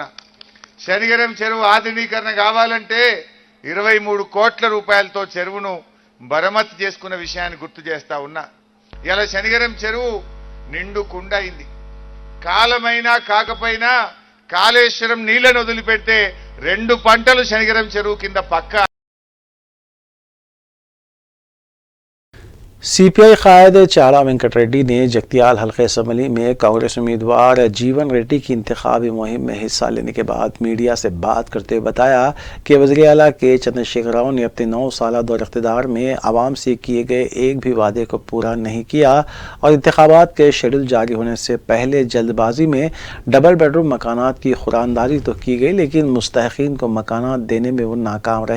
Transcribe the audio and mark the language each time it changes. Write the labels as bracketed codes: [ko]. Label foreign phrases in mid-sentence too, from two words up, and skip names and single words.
[te] శనిగరం చెరువు ఆధునీకరణ కావాలంటే 23 కోట్ల రూపాయలతో చెరువును మరమ్మతు చేసుకున్న విషయాన్ని గుర్తు చేస్తా ఉన్నా। ఇలా శనిగరం చెరువు నిండు కుండ అయింది। కాలమైనా కాకపోయినా కాళేశ్వరం నీళ్లను వదిలిపెడితే 2 పంటలు శనిగరం చెరువు కింద పక్కా। [ur] CPI قائد چارا وینکٹ ریڈی نے جگتیال حلقہ اسمبلی میں کانگریس امیدوار جیون ریڈی کی انتخابی مہم میں حصہ لینے کے بعد میڈیا سے بات کرتے ہوئے بتایا کہ وزیر اعلیٰ کے چندر شیکھر راؤ نے اپنے 9 سالہ دور اقتدار میں عوام سے کیے گئے ایک بھی وعدے کو پورا نہیں کیا اور انتخابات کے شیڈول جاری ہونے سے پہلے جلد بازی میں ڈبل بیڈ روم مکانات کی خورانداری تو کی گئی، لیکن مستحقین کو مکانات دینے میں وہ ناکام رہے۔